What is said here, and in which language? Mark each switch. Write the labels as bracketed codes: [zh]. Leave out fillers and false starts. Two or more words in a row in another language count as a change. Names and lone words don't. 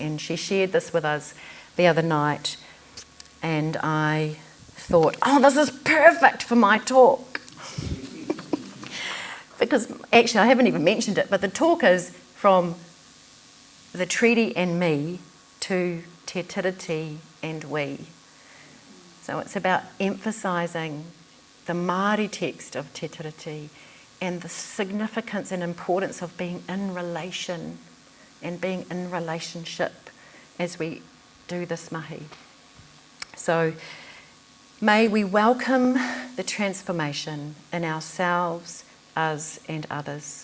[en] And she shared this with us the other night. And I thought, oh, this is perfect for my talk. Because actually, I haven't even mentioned it, but the talk is from the treaty and me to te tiriti and we. So it's about emphasising the Māori text of te tiriti and the significance and importance of being in relation and being in relationship as we do this mahi. So may we welcome the transformation in ourselves, us and others.